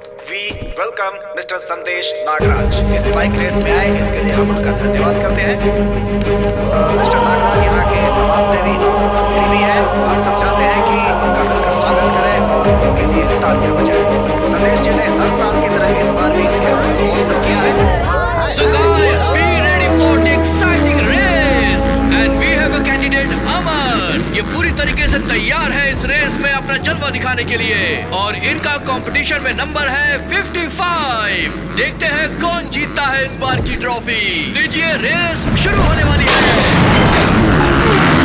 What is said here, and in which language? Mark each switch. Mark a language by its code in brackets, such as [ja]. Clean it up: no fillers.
[en] we welcome [hi] mister संदेश नागराज इस bike race में आए, इसके लिए हम उनका धन्यवाद करते हैं। मिस्टर नागराज यहाँ के समाज सेवी और मंत्री भी हैं। हम सब चाहते हैं कि उनका मिलकर स्वागत करें और उनके लिए तालियां बजाएं। संदेश जी ने हर साल की तरह इस बार भी इस खेल को स्पॉन्सर किया है। [en] So guys, be ready for the exciting race and we have a candidate Amar. [hi] ये पूरी तरीके से तैयार है इस रेस में अपना जलवा दिखाने के लिए और इनका कंपटीशन में नंबर है 55। देखते हैं कौन जीतता है इस बार की ट्रॉफी। लीजिए, रेस शुरू होने वाली है।